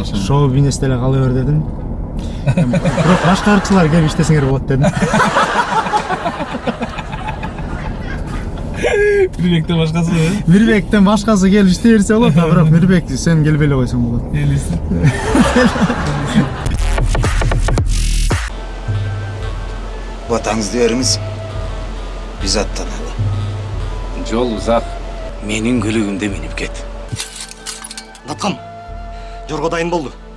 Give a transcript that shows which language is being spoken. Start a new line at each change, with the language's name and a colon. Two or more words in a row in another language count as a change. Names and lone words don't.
Kyrgyz: Шоу бизнесте эле кала бер дедим. Бирок башка ыркчылар келип иштесеңер болот дедим. Мирбектен башкасы? Мирбектен башкасы келип иштей берсе болот, бирок Мирбек сен келбей эле койсоң болот. Элиси.
Kazakh: Батаңызды беріңіз, біз аттаналы. Жол ұзақ. Менің көлігімде меніп кет. Батқам, жорға дайын болды.